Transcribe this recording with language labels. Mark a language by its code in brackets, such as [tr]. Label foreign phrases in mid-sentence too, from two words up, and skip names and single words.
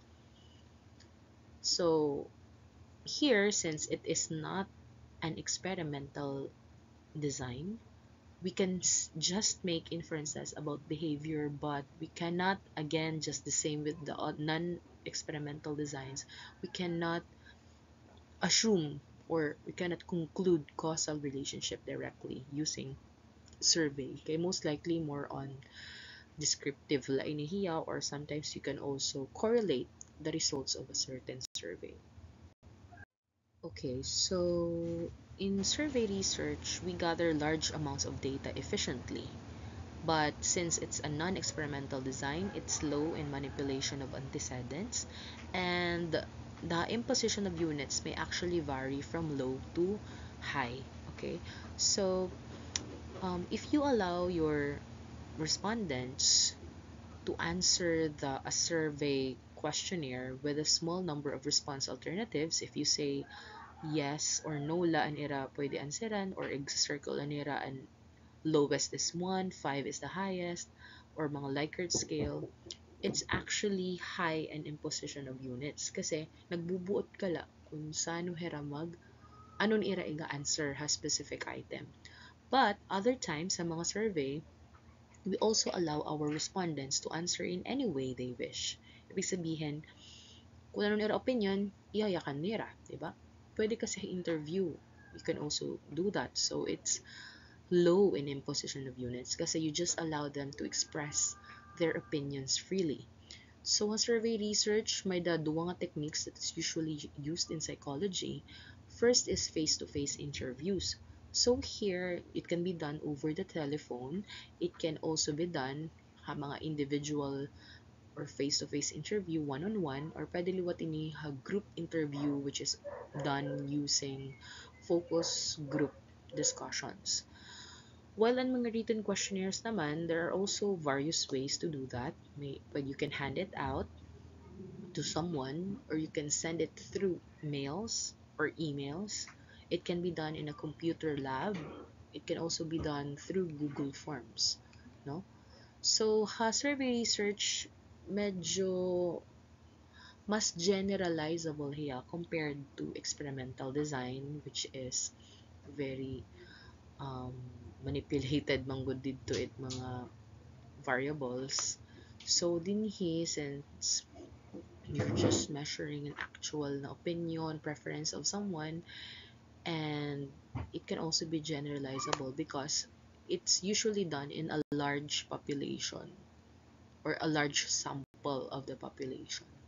[en] So here, since it is not an experimental design, we can just make inferences about behavior, but we cannot, again, just the same with the non-experimental designs, we cannot assume or we cannot conclude causal relationship directly using survey. Okay, most likely more on descriptive [war] la inihiya, [en] or sometimes you can also correlate the results of a certain survey. Okay, so in survey research, we gather large amounts of data efficiently. But since it's a non-experimental design, it's low in manipulation of antecedents, and the imposition of units may actually vary from low to high. Okay, so if you allow your respondents to answer a survey questionnaire with a small number of response alternatives, if you say yes or no [war] la an ira pwede answeran, [en] or circle [war] an ira [en] and lowest is 1, 5 is the highest, or mga Likert scale, it's actually high in imposition of units. [war] Kasi nagbubuot ka la kung saan hiramag, anon ira iga answer ha [en] specific item. But other times sa mga survey, we also allow our respondents to answer in any way they wish. [tl] Ibig sabihin, kung ano nila opinion, iyayakan nila, di ba? Pwede kasi [en] interview. You can also do that. So it's low in imposition of units kasi you just allow them to express their opinions freely. So, [war] ang survey research, may duwa nga [en] techniques that is usually used in psychology. First is face-to-face interviews. So here, it can be done over the telephone. It can also be done ha mga individual or face-to-face interview, one-on-one, or [war] pwede liwat ini ha [en] group interview which is done using focus group discussions. While on mga written questionnaires naman, there are also various ways to do that. But you can hand it out to someone or you can send it through mails or emails. It can be done in a computer lab. It can also be done through Google Forms, no? So, survey research medyo mas generalizable hiya compared to experimental design, which is very um, manipulated [war] manggod dito it mga [en] variables. [war] So dinhi, [en] since you're just measuring an actual na opinion, preference of someone, and it can also be generalizable because it's usually done in a large population or a large sample of the population.